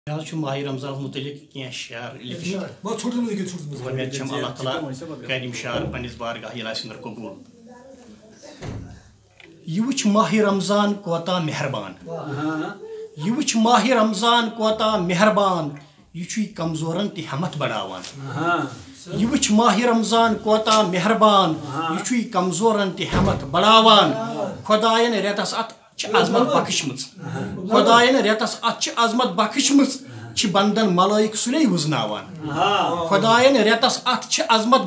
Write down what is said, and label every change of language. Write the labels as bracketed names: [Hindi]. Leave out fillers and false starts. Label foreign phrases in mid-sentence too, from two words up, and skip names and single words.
[Kashmiri] ماہ رمضان متعلق کی شعر لکھمت اللہ تعالیٰ کریم شعر پنس بارگاہ ندر قبول یہ وچ ماہ رمضان کوتا مہربان یہ وچ ماہ رمضان کوتا مہربان یہ کمزورن تہ ہمت بڑھاوان یہ وچ ماہ رمضان کوتا مہربان یہ کمزورن تہ ہمت بڑھاوان خدائن ریتس ات عظمت بخشمت خدائن ریتس ات عظمت بخشمت بندن ملائک سلی وزناوان خدائن ریتس ات عظمت